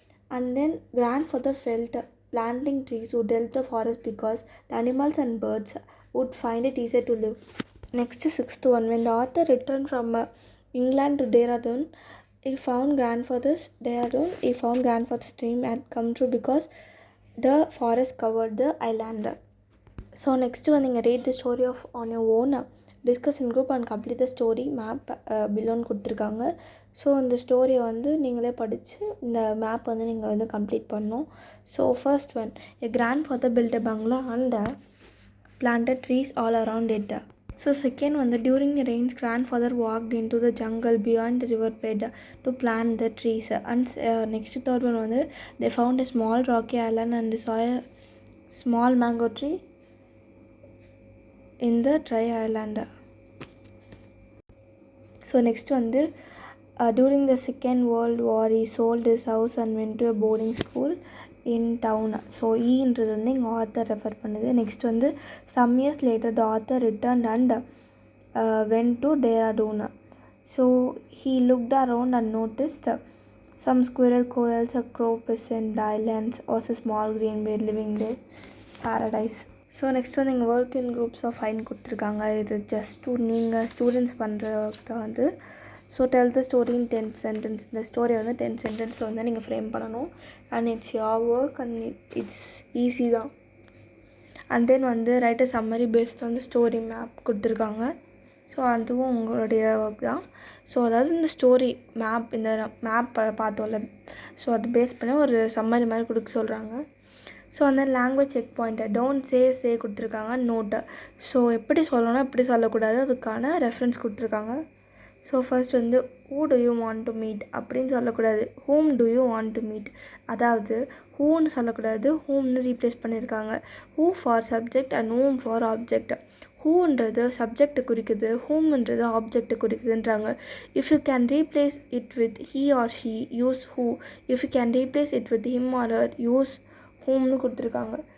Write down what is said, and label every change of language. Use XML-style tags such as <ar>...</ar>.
<en>And then grandfather felt planting trees would help the forest because the animals and birds would find it easier to live. Next, sixth one. When the author returned from England to Dehradun, he found grandfather's dream had come true because the forest covered the island. So next வந்து நீங்கள் read the story of on your own, discuss in group and complete the story map பிலோன்னு கொடுத்துருக்காங்க.</en> <ta>So அந்த ஸ்டோரியை வந்து நீங்களே படித்து இந்த map வந்து நீங்கள் வந்து கம்ப்ளீட் பண்ணணும்.</ta> <en>So first one, a grandfather built a bungalow and planted trees all around it. So second வந்து during the rains grandfather walked into the jungle beyond the river bed to plant the trees. And next third one வந்து they found a small rocky island and saw a small mango tree in the dry island. So next வந்து during the Second World War he sold his house and went to a boarding school in town.</en> <ta>So ஈன்றது வந்து இங்கே author refer பண்ணுது.</ta> <en>Next வந்து some years later the author returned and went to Dehradun. So he looked around and noticed some squirrel, quails, a crow, peasant, islands, also small green bird living there, paradise. So next வந்து இங்கே work in groups of five கொடுத்துருக்காங்க. இது just நீங்கள் students பண்ணுற work தான் வந்து. So tell the story in 10 sentence. இந்த ஸ்டோரியை வந்து 10 சென்டென்ஸில் வந்து நீங்கள் ஃப்ரேம் பண்ணணும். And it's your work and it's easy தான். அண்ட் தென் வந்து ரைட் அ சம்மரி பேஸ்ட் வந்து ஸ்டோரி மேப் கொடுத்துருக்காங்க.</en> <ta>ஸோ அதுவும் உங்களுடைய ஒர்க் தான். ஸோ அதாவது இந்த ஸ்டோரி மேப், இந்த மேப் பார்த்தோம்ல, ஸோ அது பேஸ் பண்ணி ஒரு சம்மரி மாதிரி கொடுக்க சொல்கிறாங்க. ஸோ அந்த லாங்குவேஜ் செக் பாயிண்ட்டை டோன்ட் சே கொடுத்துருக்காங்க. நோட்டை ஸோ எப்படி சொல்லணும் எப்படி சொல்லக்கூடாது அதுக்கான ரெஃபரன்ஸ் கொடுத்துருக்காங்க.</ta> <en>So first வந்து who do you want to meet அப்படின்னு சொல்லக்கூடாது, whom do you want to meet.</en> <ta>அதாவது whoன்னு சொல்லக்கூடாது, whomனு ரீப்ளேஸ் பண்ணியிருக்காங்க.</ta> <en>who for subject and whom for object. whoன்றது சப்ஜெக்டை குறிக்குது, whomன்றது ஆப்ஜெக்டை குறிக்குதுன்றாங்க. If you can replace it with he or she use who. If you can replace it with him or her use whomனு கொடுத்துருக்காங்க.</en>